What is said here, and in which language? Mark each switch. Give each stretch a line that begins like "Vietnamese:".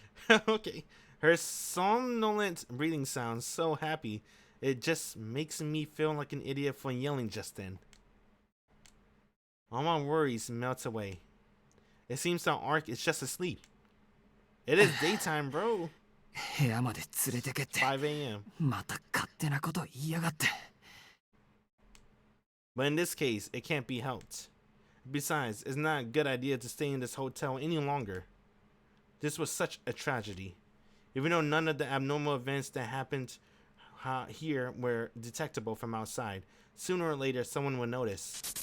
English: Okay. Her somnolent breathing sounds so happy, it just makes me feel like an idiot for yelling just then. All my worries melt away. It seems that Arc is just asleep. It is daytime, bro.
Japanese: 部屋まで連れてけって。
English: 5 a.m.
Japanese: また勝手なこと言いやがって。
English: But in this case, it can't be helped. Besides, it's not a good idea to stay in this hotel any longer. This was such a tragedy. Even though none of the abnormal events that happened here were detectable from outside, sooner or later someone will notice.